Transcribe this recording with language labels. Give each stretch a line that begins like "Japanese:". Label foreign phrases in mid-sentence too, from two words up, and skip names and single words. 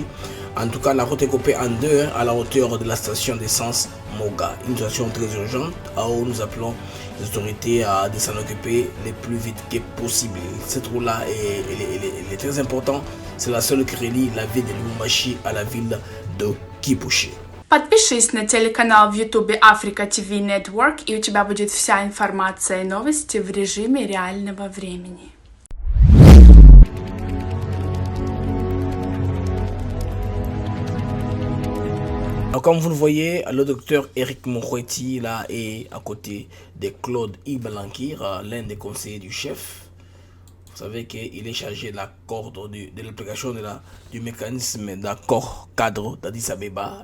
French: En tout cas, la route est coupée en deux à la hauteur de la station d'essence Moga. Une situation très urgente où nous appelons les autorités de s'en occuper le plus vite que possible. Cette route-là est très importante. C'est la seule qui relie la ville de Lubumbashi à la ville de Kipushi.
Russian: Подпишись на телеканал в YouTube Africa TV Network, и у тебя будет вся информация и новости в режиме реального времени.
French: Alors, comme vous le voyez, le docteur Eric Mokgweetsi là est à côté de Claude Ibalankir, l'un des conseillers du chef. Vous savez qu'il est chargé de l'application du mécanisme d'accord cadre d'Addis Abeba.